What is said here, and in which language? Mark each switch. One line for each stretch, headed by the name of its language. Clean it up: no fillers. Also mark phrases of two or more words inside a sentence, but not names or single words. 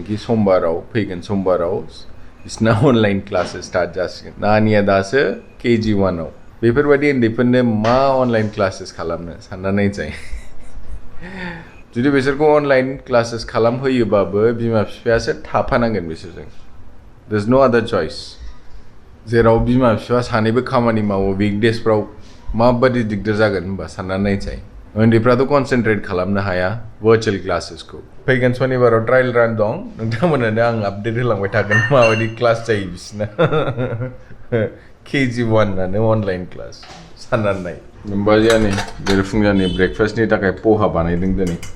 Bodo: कि फैगोन समबाराव बिसिना
English: online classes
Bodo: स्टार्ट जासिगोन नानिया दासो केजि 1 आव बेफोरबायदि उन्दैफोरनो मा
English: online classes
Bodo: खालामनो सानना नायजाय जुदि बिसोरखौ
English: online classes
Bodo: खालामहोयोबाबो बिमा बिफायासो थाफानांगोन बिसोरजों
English: there is no other choice
Bodo: जेराव बिमा बिफा सानैबो खामानि मावो वीकडेजफ्राव माबायदि दिगदार जागोन होनबा सानना नायजाय उन्दैफ्राथ' कनसेन्ट्रेट खालामनो हाया
English: virtual classesखौ
Bodo: फैगोन शनिबाराव
English: trial run
Bodo: दं नोंथांमोनानो आं आपडेट होलांबाय थागोन माबायदि क्लास जायो बिसिना केजि 1 नानो
English: online class
Bodo: साननानै नाय नोमबाजिया नै बेरेफुंजानि ब्रेकफास्टनि थाखाय पोहा बानायदों दिनै